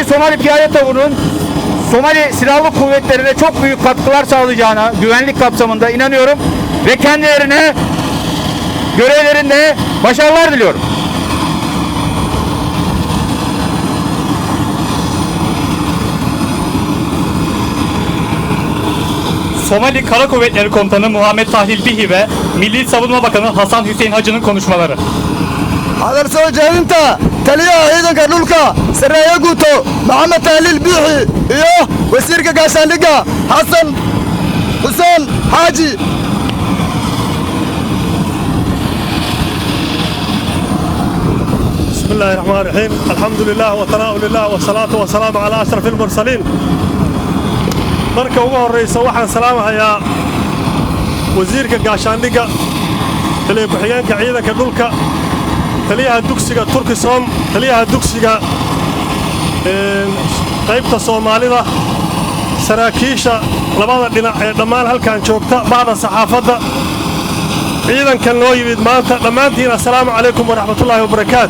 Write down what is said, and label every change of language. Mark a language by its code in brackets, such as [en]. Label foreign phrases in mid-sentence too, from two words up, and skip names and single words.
[tr] Somali Piyade Taburu'nun Somali Silahlı Kuvvetleri'ne çok büyük katkılar sağlayacağına güvenlik kapsamında inanıyorum ve kendilerine görevlerinde başarılar diliyorum. Somali Kara Kuvvetleri Komutanı Muhammed Tahlil Bihi ve Milli Savunma Bakanı Hasan Hüseyin Hacı'nın konuşmaları. [so] hadal soo jeedinta taliyaha ciidanka dhulka sareeya guuto Muhammed Tahlil Bihi iyo wasiirka gaashaandhigga Hasan Hussein Haji. [ar] Bismillahirrahmanirrahim. الحمد لله والثناء لله والصلاة والسلام على أشرف المرسلين. [so] Marka ugu horeysa waxaan salaamahayaa wasiirka gaashaandhigga taliya ku-xigeenka ciidanka dhulka taliyaha dugsiga Turkisom taliyaha dugsiga qaybta Soomaalida saraakiisha labada dhinac ee dhammaan halkan joogta bacda saxaafadda ciidankan noo yimid maanta dhammaantiin [ar] السلام عليكم ورحمة الله وبركاته.